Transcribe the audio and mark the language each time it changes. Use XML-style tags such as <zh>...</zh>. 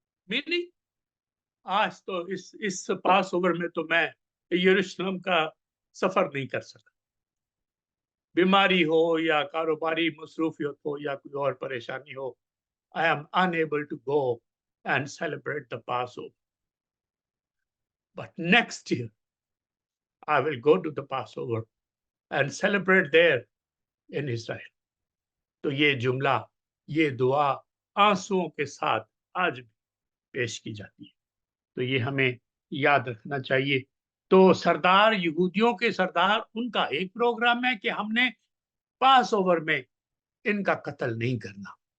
<hi>Meaning, आज तो इस पास ओवर में तो मैं यरूशलेम का सफर नहीं कर सका। बीमारी हो या कारोबारी मसरूफियत हो या कोई और परेशानी हो,</hi> <en>I am unable to go and celebrate the Passover. But next year, I will go to the Passover and celebrate there in Israel.</en> <hi>तो ये जुमला, ये दुआ आंसुओं के साथ आज भी पेश की जाती है। तो ये हमें याद रखना चाहिए। तो सरदार, यहूदियों के सरदार, उनका एक प्रोग्राम है कि हमने पास ओवर में इनका कत्ल नहीं करना।</hi>